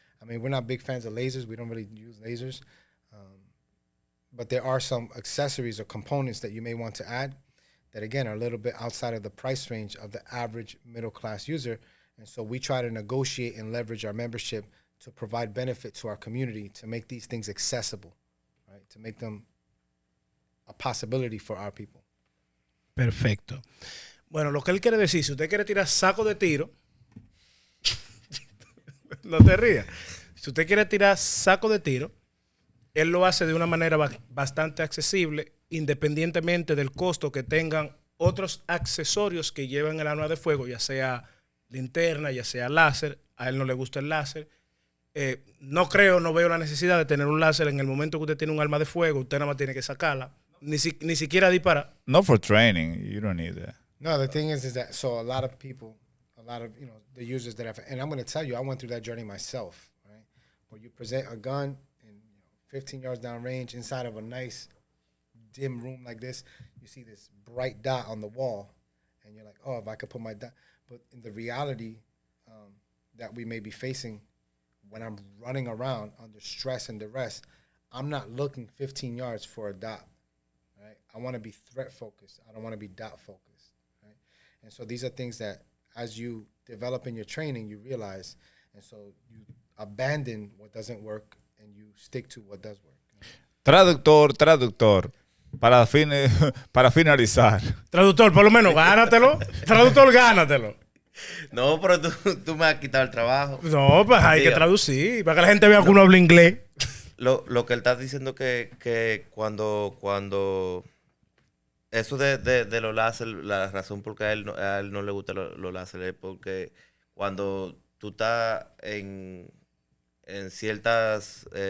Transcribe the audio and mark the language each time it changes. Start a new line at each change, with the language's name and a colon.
English: I mean, we're not big fans of lasers. We don't really use lasers. But there are some accessories or components that you may want to add that, again, are a little bit outside of the price range of the average middle-class user. And so we try to negotiate and leverage our membership to provide benefit to our community, to make these things accessible, right? To make them a possibility for our people.
Spanish: Perfecto. Bueno, lo que él quiere decir, si usted quiere tirar saco de tiro, no te rías. Si usted quiere tirar saco de tiro, él lo hace de una manera bastante accesible, independientemente del costo que tengan otros accesorios que llevan el arma de fuego, ya sea linterna, ya sea láser. A él no le gusta el láser. No veo la necesidad de tener un láser en el momento que usted tiene un arma de fuego. Usted nada más tiene que sacarla. Ni siquiera disparar.
English: Not for training. You don't need that. No, the thing is that, so a lot of people, the users that and I'm going to tell you, I went through that journey myself, right? Where you present a gun, 15 yards down range, inside of a nice dim room like this, you see this bright dot on the wall, and you're like, oh, if I could put my dot. But in the reality that we may be facing when I'm running around under stress and duress, I'm not looking 15 yards for a dot, right? I want to be threat focused. I don't want to be dot focused, right? And so these are things that as you develop in your training, you realize, and so you abandon what doesn't work and you stick to what does work.
Spanish: Traductor. Para finalizar. Traductor, por lo menos, gánatelo. Traductor, gánatelo. No, pero tú me has quitado el trabajo. No, pues hay que traducir, para que la gente vea que uno habla inglés. Lo que él está diciendo que cuando eso de los láser, la razón por qué a él no le gusta los láser es porque cuando tú estás en ciertas